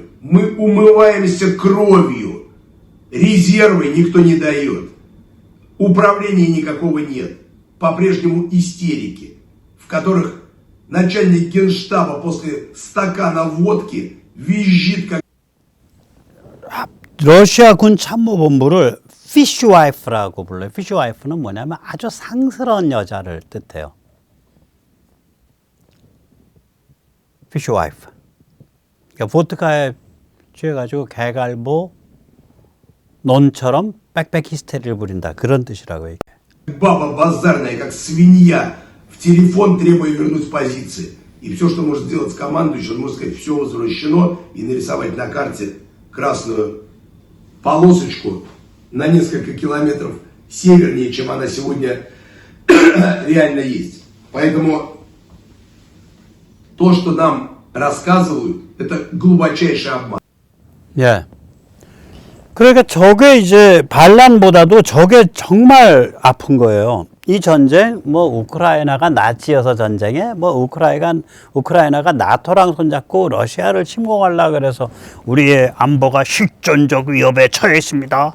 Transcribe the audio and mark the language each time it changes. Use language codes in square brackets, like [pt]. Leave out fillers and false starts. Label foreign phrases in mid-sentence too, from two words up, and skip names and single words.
[ru] Мы умываемся кровью. Резервы никто не дает. Управления никакого нет. По-прежнему истерики, в которых начальник генштаба после стакана водки визжит как... [ko] 러시아 군 참모본부를 피쉬와이프라고 불러요. 피쉬와이프는 뭐냐면 아주 상스러운 여자를 뜻해요. 피쉬와이프. 그러니까 보트카에 취해가지고 개갈보 논처럼 빽빽 히스테리를 부린다. 그런 뜻이라고 얘기해요. [ru] Баба базарная, как свинья, в телефон требуя вернуть позиции. И все, что может сделать командующий, он может сказать, все возвращено, и нарисовать на карте красную полосочку на несколько километров севернее, чем она сегодня реально есть. Поэтому то, что нам рассказывают, это глубочайший обман. [ko] 예. 그러니까 저게 이제 반란보다도 저게 정말 아픈 거예요. 이 전쟁, 뭐 우크라이나가 나치여서 전쟁에, 뭐 우크라이나가 나토랑 손잡고 러시아를 침공하려고 그래서 우리의 안보가 실존적 위협에 처해 있습니다.